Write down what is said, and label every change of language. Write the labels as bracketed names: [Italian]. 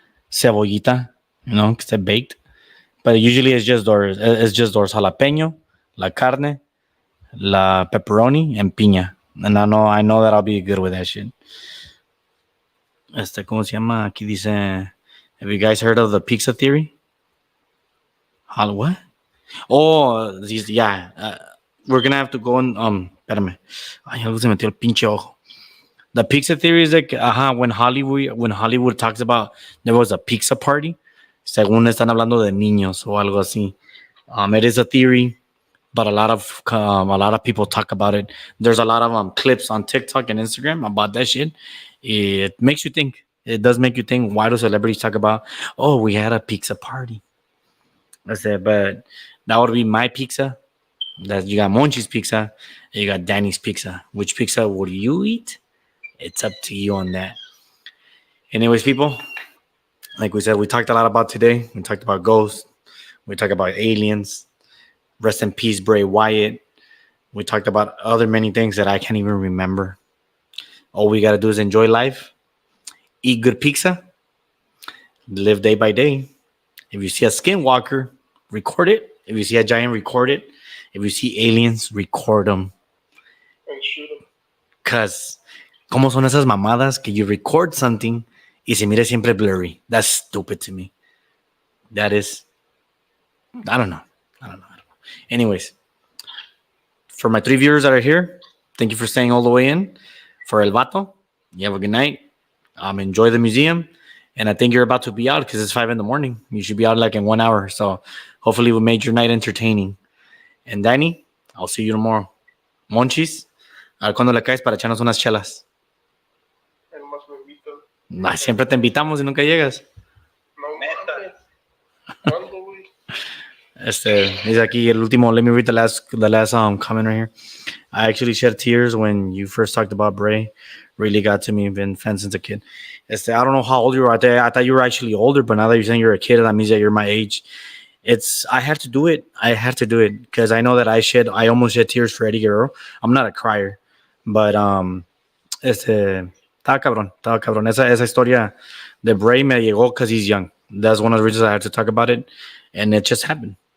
[English] Cebollita, you know, [Spanish] que esté [English] baked. But usually it's just doors jalapeño, la carne, la pepperoni, and piña. And I know that I'll be good with that shit. [Spanish] ¿Cómo se llama? Aquí dice, [English] have you guys heard of the pizza theory? What? Oh, yeah. We're gonna have to go on. [Spanish] Espérame. Ay, algo se metió el pinche ojo. [English] The pizza theory is like, when Hollywood talks about there was a pizza party, [Spanish] según están hablando de niños o algo así. [English] It is a theory, but a lot of people talk about it. There's a lot of clips on TikTok and Instagram about that shit. It makes you think. It does make you think. Why do celebrities talk about? Oh, we had a pizza party. I said, but that would be my pizza. That you got Monchi's pizza, and you got Danny's pizza. Which pizza would you eat? It's up to you on that. Anyways, people, like we said, we talked a lot about today. We talked about ghosts. We talked about aliens. Rest in peace, Bray Wyatt. We talked about other many things that I can't even remember. All we got to do is enjoy life, eat good pizza, live day by day. If you see a skinwalker, record it. If you see a giant, record it. If you see aliens, record them. And shoot them. [Spanish] Because, ¿cómo son esas mamadas que [English] you record something [Spanish] y se mire siempre blurry? [English] That's stupid to me. That is, I don't know. Anyways, for my 3 viewers that are here, thank you for staying all the way in. For El Vato, you have a good night. Enjoy the museum. And I think you're about to be out because it's 5 a.m. You should be out like in 1 hour. So hopefully we made your night entertaining. And Danny, I'll see you tomorrow. [Spanish] Monchis, a ver cuándo le caes para echarnos unas chelas. And más bebito. Nah, siempre te invitamos y nunca llegas. No mames. ¿Cuándo, güey? Dice aquí el último. [English] Let me read the last comment right here. I actually shed tears when you first talked about Bray. Really got to me. Been fan since a kid. I don't know how old you are. I thought you were actually older, but now that you're saying you're a kid, that means that you're my age. I had to do it. I had to do it because I know that I almost shed tears for Eddie Guerrero. I'm not a crier, but [Spanish] estaba cabrón. Esa historia de Bray me llegó [English] because he's young. That's one of the reasons I had to talk about it, and it just happened.